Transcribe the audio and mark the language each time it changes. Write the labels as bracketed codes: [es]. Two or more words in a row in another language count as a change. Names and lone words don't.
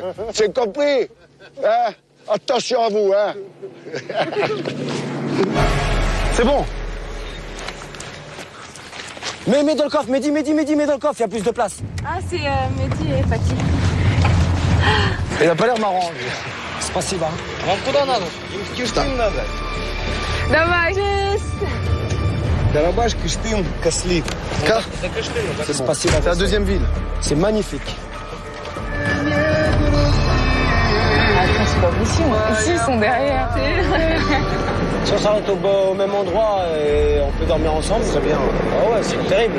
[fr] C'est compris? Hein? Attention à vous, hein? C'est bon. Mets dans le coffre, Mehdi, mets dans le coffre, il y a plus de place. Ah, c'est Mehdi et Fatih. Il a pas l'air marrant. Spasiba. [ru] Давай. Карабаш, Кыштым, Каслив. [fr] C'est Spasiba. C'est la deuxième ville. C'est magnifique. Attends, c'est pas possible. Ici, ils sont derrière. Si on s'arrête au même endroit et on peut dormir ensemble, c'est bien. Ah ouais, c'est terrible.